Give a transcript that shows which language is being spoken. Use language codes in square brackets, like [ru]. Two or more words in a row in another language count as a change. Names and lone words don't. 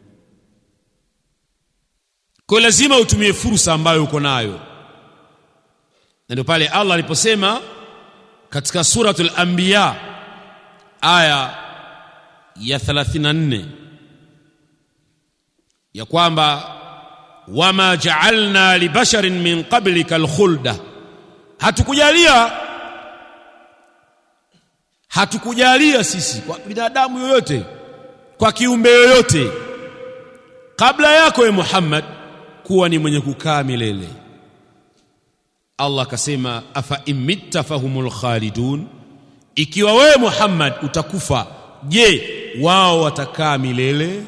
[sw] Kwa lazima utumie fursa ambayo uko nayo. Na ndio pale Allah aliposema katika suratul Anbiya aya ya 34 ya kwamba [ar] وما جعلنا لبشر من قبلك الخلد, [sw] hatukujalia sisi kwa binadamu yoyote, kwa kiumbe yoyote kabla yako ya Muhammad kuwa ni mwenye kukaa milele. Allah akasema [ar] أفإن مت فهم الخالدون, [sw] ikiwa wewe Muhammad utakufa, je wao watakaa milele?